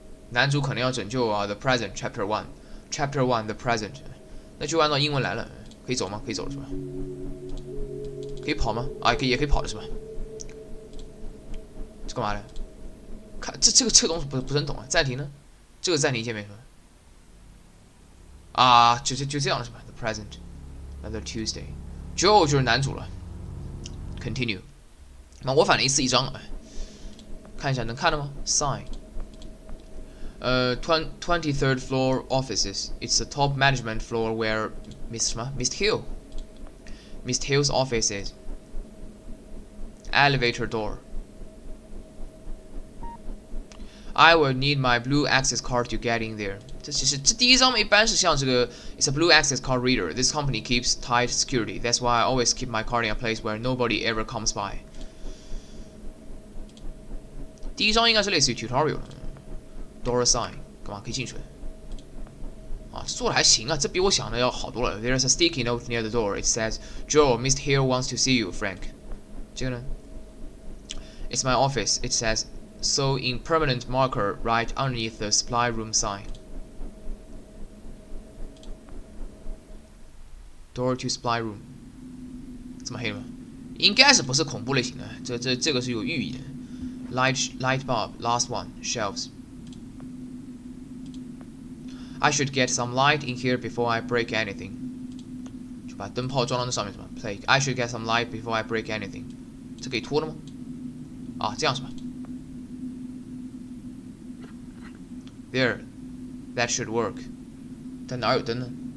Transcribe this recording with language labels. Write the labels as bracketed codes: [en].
[zh] 男主可能要拯救 The Present Chapter One，Chapter One The Present，那就按照英文来了。可以走吗？可以走了是吧？可以跑吗？啊，也可以跑的是吧？这干嘛的？看这个东西不是很懂啊。暂停呢？这个暂停界面是吧？啊，就这样了是吧 ？ The present, another Tuesday. Joe 就是男主了。Continue。那我反了一张，看一下能看了吗 ？Sign。 [en] 23rd floor offices. It's the top management floor where Mr. Hill。Mr. Hill's office is elevator door. I will need my blue access card to get in there. 这第一张一般是像这个 It's a blue access card reader. This company keeps tight security. That's why I always keep my card in a place where nobody ever comes by. [zh] 第一张应该是类似于 tutorial door sign，干嘛可以进去？啊，做的还行啊，这比我想的要好多了。 [en] There's a sticky note near the door. It says, "Joe, Mr. Hill wants to see you, Frank." 这个呢？It's my office. It says so in permanent marker right underneath the supply room sign. Door to supply room. 这么黑吗？ [zh] 应该是不是恐怖类型的？ [en] 这个是有寓意的。 Light bulb, last one, shelves. I should get some light in here before I break anything. [zh] 就把灯泡装到那上面是吧 ？Play. [en] I should get some light before I break anything. [zh] 这可以拖的吗？啊，这样是吧 ？ There, that should work. 但哪有灯呢